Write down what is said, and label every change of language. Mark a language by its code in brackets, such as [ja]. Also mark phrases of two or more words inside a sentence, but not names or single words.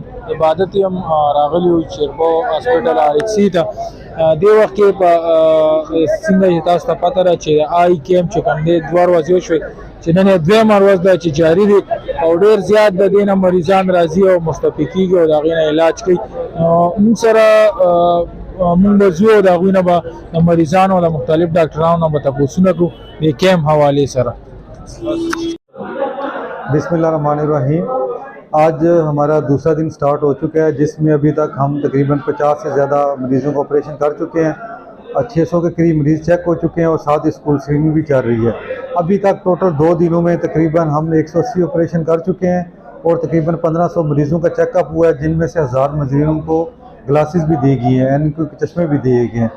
[ps] عبادت یم راغلی و چیربو هاسپټل RHC ته دې وخت کې په څنګه چې تاسو ته پته ده چې آی کیم چې کوم دی 2 ورځې وشوې چې نن یې دویمه ورځ ده چې جاري دی او ډېر زیات د دې نه مریضان راځي او مستفید کېږي او د هغې نه علاج کوي. موږ سره مونږ به ځو او د هغوی نه به د مریضانو او د مختلف ډاکټرانو نه به تپوسونه کړو د کیم حوالې سره. [ar] بسم اللہ الرحمن الرحیم. [ur] آج ہمارا دوسرا دن سٹارٹ ہو چکا ہے جس میں ابھی تک ہم تقریباً 50 سے زیادہ مریضوں کا آپریشن کر چکے ہیں اور 600 کے قریب مریض چیک ہو چکے ہیں اور ساتھ اسکول اسکریننگ بھی چل رہی ہے. ابھی تک ٹوٹل 2 دنوں میں تقریباً ہم 180 آپریشن کر چکے ہیں اور تقریباً 1500 مریضوں کا چیک اپ ہوا ہے جن میں سے 1000 مریضوں کو گلاسز بھی دی گئی ہیں یعنی کہ چشمے بھی دیے گئے ہیں.